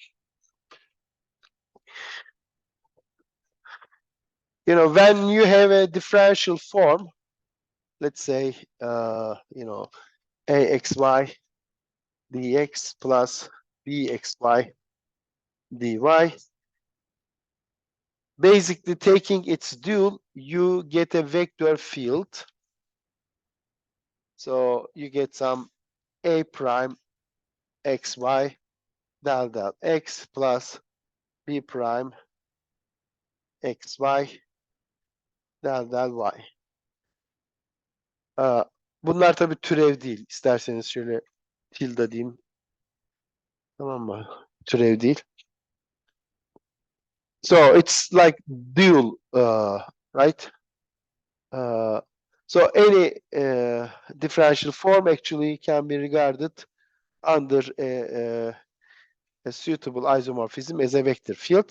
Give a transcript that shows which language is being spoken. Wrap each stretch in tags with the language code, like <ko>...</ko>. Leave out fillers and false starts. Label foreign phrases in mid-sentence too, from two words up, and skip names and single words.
<en>When you have a differential form, let's say, axy dx plus bxy dy, basically taking its dual, you get a vector field. So you get some a prime xy del del x plus b prime xy del del y.</en> <tr>Bunlar tabii türev değil. İsterseniz şöyle tilde diyeyim. Tamam mı? Türev değil.</tr> <en>So it's like dual, right? So any differential form actually can be regarded under a suitable isomorphism as a vector field.</en>